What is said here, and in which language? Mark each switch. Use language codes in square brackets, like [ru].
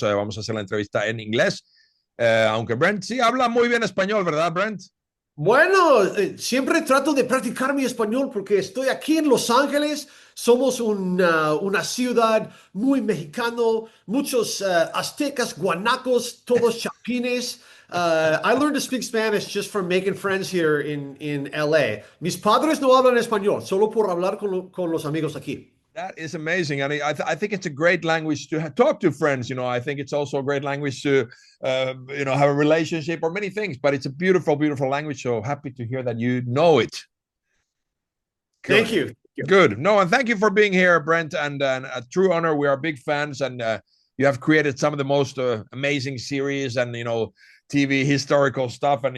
[es] Vamos a hacer la entrevista en inglés, aunque Brent sí habla muy bien español, ¿verdad, Brent? Bueno, siempre trato de practicar mi español porque estoy aquí en Los Ángeles. Somos una ciudad muy mexicano, muchos aztecas, guanacos, todos chapines. [en] I learned to speak Spanish just from making friends here in LA. [es] Mis padres no hablan español, solo por hablar con los amigos aquí. [en] That is amazing. And I think it's a great language to talk to friends. You know, I think it's also a great language to, have a relationship or many things, but it's a beautiful, beautiful language. So happy to hear that you know it. Good. Thank you. Thank you. Good. No, and thank you for being here, Brent. And a true honor. We are big fans, and you have created some of the most amazing series and, TV historical stuff.